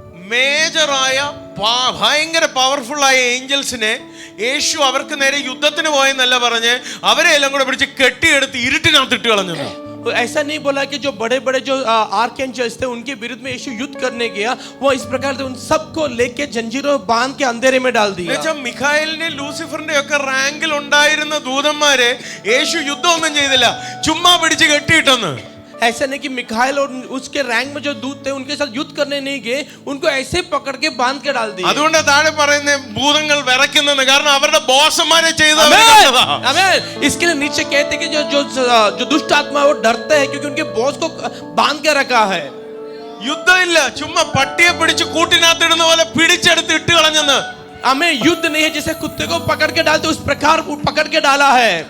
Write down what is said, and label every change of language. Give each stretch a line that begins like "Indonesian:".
Malayalam: മേജറായ ഭയങ്കര പവർഫുൾ ആയ ഏഞ്ചൽസിനെ യേശു അവർക്ക് നേരെ യുദ്ധത്തിന് പോയെന്നല്ല പറഞ്ഞ് അവരെ എല്ലാം കൂടെ പിടിച്ച് കെട്ടിയെടുത്ത് ഇരുട്ടിനകത്ത് ഇട്ട് കളഞ്ഞു.
Hindi: तो ऐसा नहीं बोला कि जो बड़े बड़े जो आर्कएंजल्स थे उनके विरुद्ध में यीशु युद्ध करने गया, वो इस प्रकार से उन सबको लेके जंजीरों बांध के अंधेरे में डाल दिया.
Malayalam: മിഖായേലിന്റെ ലൂസിഫറിന്റെ ഒക്കെ റാങ്കിൽ ഉണ്ടായിരുന്ന ദൂതന്മാരെ യേശു യുദ്ധമൊന്നും ചെയ്തില്ല, ചുമ്മാ പിടിച്ച് കെട്ടിയിട്ടെന്ന്.
Hindi: ऐसा नहीं कि मिखाइल और उसके रैंक में जो दूत थे उनके साथ युद्ध करने नहीं गए, उनको ऐसे पकड़ के बांध के डाल दिया.
Malayalam: അതുകൊണ്ട് താഴെ പറയുന്ന ഭൂതങ്ങൾ വിറയ്ക്കുന്നെന്ന്, കാരണം അവരുടെ ബോസന്മാരെ ചെയ്ത.
Hindi: इसके लिए नीचे कहते हैं कि जो दुष्ट आत्मा है वो डरते हैं क्योंकि उनके बॉस को बांध के रखा है.
Malayalam: യുദ്ധമില്ല, ചുമ്മാ പട്ടിയെ പിടിച്ച് കൂട്ടിനകത്ത് ഇടുന്ന പോലെ പിടിച്ചെടുത്ത് ഇട്ട് കളഞ്ഞെന്ന്.
Hindi: हमें युद्ध नहीं है, जैसे कुत्ते को पकड़ के डालते उस प्रकार पकड़ के डाला है.